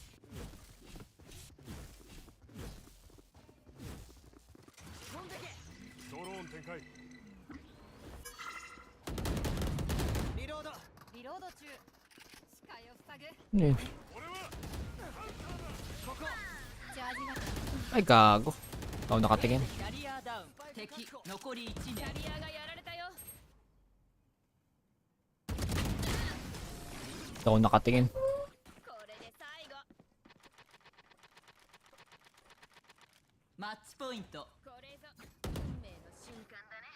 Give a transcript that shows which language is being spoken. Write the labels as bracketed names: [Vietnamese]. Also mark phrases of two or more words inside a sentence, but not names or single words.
[Japanese] 飛んでけ。ドローン展開。リロード。リロード中。視界を塞ぐ。 [Filipino] Yun. [Japanese] ここ。チャージが。 [Filipino] Ay, gago. Ako nakatingin. [Japanese] キャリアダウン。敵残り1名。キャリアがやられたよ。 [Filipino] Ako nakatingin. [Japanese] これで最後。マッチポイント。これぞ運命の瞬間だね。